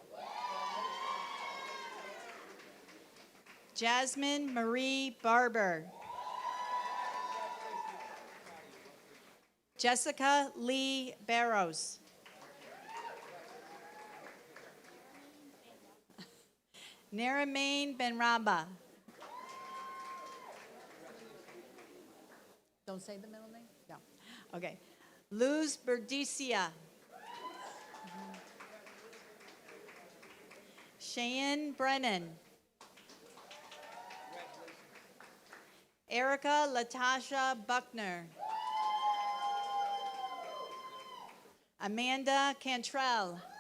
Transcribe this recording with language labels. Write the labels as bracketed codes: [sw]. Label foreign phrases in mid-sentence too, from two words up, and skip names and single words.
[en] Jasmine Marie Barber. Jessica Lee Barrows. Naramain Benraba. Don't say the middle name? No. Okay. Luz Berdicia. Cheyenne Brennan. Erica Latasha Buckner. Amanda Cantrell.